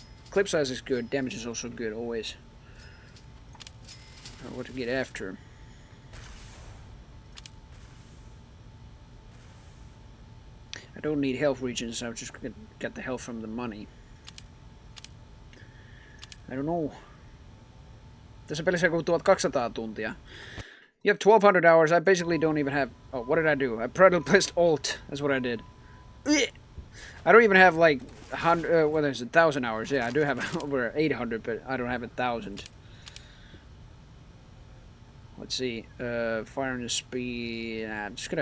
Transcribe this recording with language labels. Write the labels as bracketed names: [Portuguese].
[English] Clip size is good, damage is also good, always. What to get after. I don't need health regions, I'll just get the health from the money. I don't know. [Finnish] Tässä pelissä on 1200 tuntia. [English] You have 1200 hours, I basically don't even have... Oh, what did I do? I pressed Alt, that's what I did. I don't even have like 100, well there's 1000 hours, yeah I do have over 800 but I don't have 1000. Let's see, fire and speed, nah, I'm just gonna...